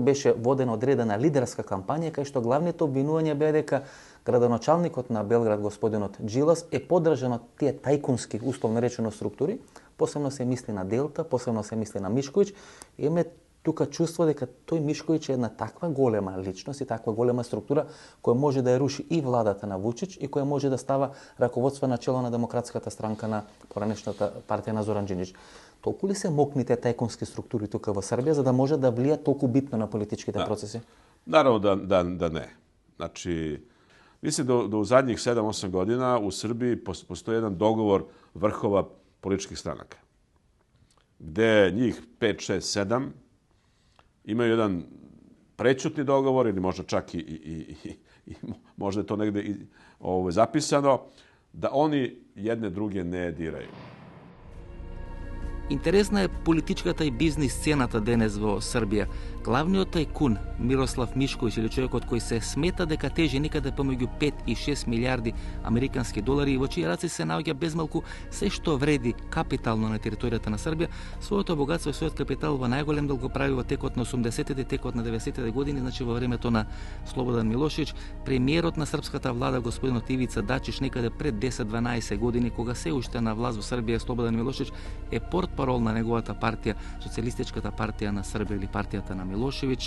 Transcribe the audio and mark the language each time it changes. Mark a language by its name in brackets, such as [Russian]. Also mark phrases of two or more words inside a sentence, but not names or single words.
[Macedonian] беше водена одредена лидерска кампања кај што главните обвинувања беа дека градоначалникот на Белград господинот Джилас е поддржан од тие тајкунски условно речено структури, посебно се мисли на Делта, посебно се мисли на Мишковиќ, име тука чувство дека тој Мишковиќ е една таква голема личност и таква голема структура која може да ја руши и владата на Вучич и која може да става раководство на чело на Демократската странка на поранешната партија на Зоран Џинџич. Толку ли се мокните тајкунски структури тука во Србија за да може да влијат толку битно на политичките процеси? Наравно да не. Значи, [Serbian] mislim da u zadnjih 7-8 godina u Srbiji postoji jedan dogovor vrhova političkih stranaka, gde njih 5, 6, 7 imaju jedan prećutni dogovor ili možda čak i možda je to negde zapisano, da oni jedne druge ne diraju. [Macedonian] Интересна е политичката и бизнис сцената денес во Србија. Главниот тајкун Мирослав Мишковиќ или човекот кој се смета дека тежи некаде помеѓу 5 и 6 милиарди американски долари и во чии раци се наоѓа безмалку се што вреди капитално на територијата на Србија, своето богатство и својот капитал во најголем дел го прави во текот на 80-те, текот на 90-те години, значи во времето на Слободан Милошевич, премиерот на српската влада господинот Ивица Дачич некаде пред 10-12 години кога се уште на власт во Србија Слободан Милошевич е портпарол на неговата партија, Социјалистичката партија на Србија или партијата на Милошевич.